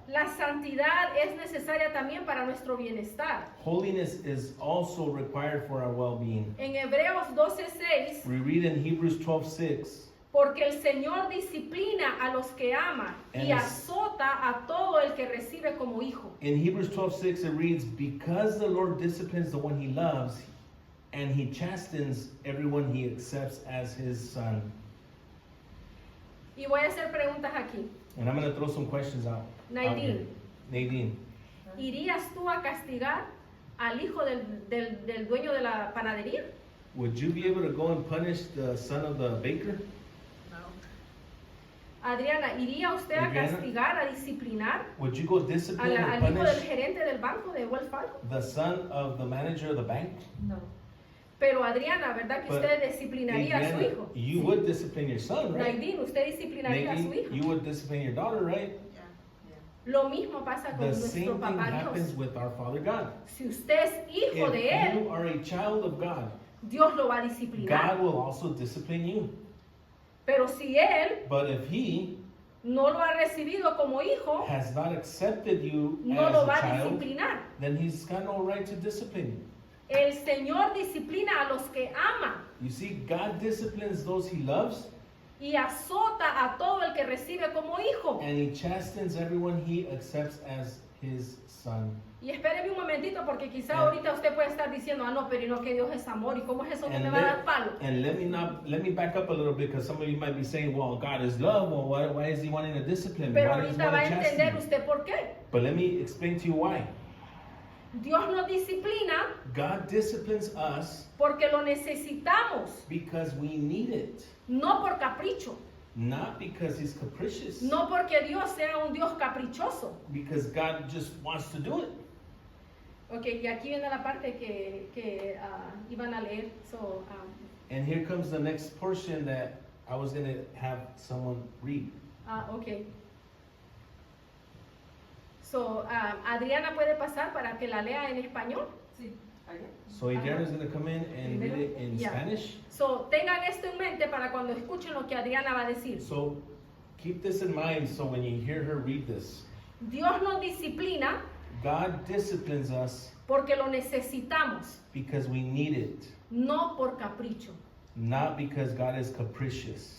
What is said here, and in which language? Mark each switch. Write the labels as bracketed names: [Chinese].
[Spanish] La santidad es necesaria también para nuestro bienestar. [English] Holiness is also required for our well-being. [Spanish] En Hebreos 12:6, [English] We read in Hebrews 12:6, [Spanish] porque el Señor disciplina a los que ama y [English] And- [Spanish] azota a todo el que recibe como hijo. [English] in Hebrews 12:6 it reads, because the Lord disciplines the one He loves, and He chastens everyone He accepts as His son. [Spanish] Y voy a hacer preguntas aquí. [English] And I'm going to throw some questions out. [Spanish] Nadine. [English] Nadine, [Spanish] ¿Irías tú a castigar al hijo del dueño de la panadería? [English] would you be able to go and punish the son of the baker? [Spanish] Adriana, ¿iría usted a [English] Adriana. [Spanish] castigar, a disciplinar [English] Would you go discipline or [Spanish] al hijo del [English] punish [Spanish] gerente del banco de Wells Fargo? [English] the son of the manager of the bank? [Spanish] No. Pero Adriana, ¿verdad que [English] But, [Spanish] usted disciplinaría a su [English] Adriana, [Spanish] hijo? [English] you would discipline your son, right? [Spanish] Nadine, ¿usted disciplinaría a su [English] Nadine, [Spanish] hijo? [English] you would discipline your daughter, right? [Spanish] Lo mismo pasa con [English] The [Spanish] nuestro [English] same thing [Spanish] papá [English] happens [Spanish] Dios. [English] with our Father God. [Spanish] Si usted es hijo de [English] If [Spanish] Él, [English] you are a child of God, [Spanish] Dios lo va a disciplinar. [English] God will also discipline you. [Spanish] Pero si Él [English] But if He [Spanish] no lo ha recibido como hijo, [English] has not accepted you [Spanish] no [English] as [Spanish] lo [English] a [Spanish] va a [English] child, [Spanish] disciplinar. [English] then He's got no right to discipline you. [Spanish] El Señor disciplina a los que ama [English] You see, God disciplines those He loves, [Spanish] y azota a todo el que recibe como hijo. [English] and He chastens everyone He accepts as His son. [Spanish] Y espéreme un momentito porque quizá [English] And- [Spanish] ahorita usted puede estar diciendo, ah no, pero y no que Dios es amor y cómo es eso que me va a dar palo. [English] And let me back up a little bit, because some of you might be saying, well, God is love. Well, why is He wanting to discipline me? [Spanish] Pero [English] Why does He [Spanish] ahorita va [English] want [Spanish] a [English] to chasten [Spanish] entender [English] me? [Spanish] usted por qué. [English] But let me explain to you why. [Spanish] Dios nos disciplina [English] God disciplines us [Spanish] porque lo necesitamos, [English] because we need it, [Spanish] no por capricho, [English] not because He's capricious, [Spanish] no porque Dios sea un Dios caprichoso. [English] because God just wants to do it. [Spanish] Okay, y aquí viene la parte que iban a leer. [English] So, And here comes the next portion that I was going to have someone read. okay. [Spanish] So, Adriana puede pasar para que la lea en español. Sí. ¿Allá? [English] So Adriana is going to come in and read it in Yeah. Spanish. [Spanish] So, tengan esto en mente para cuando escuchen lo que Adriana va a decir. [English] So keep this in mind so when you hear her read this. [Spanish] Dios nos disciplina [English] God disciplines us [Spanish] porque lo necesitamos, [English] because we need it, [Spanish] no por capricho. [English] not because God is capricious.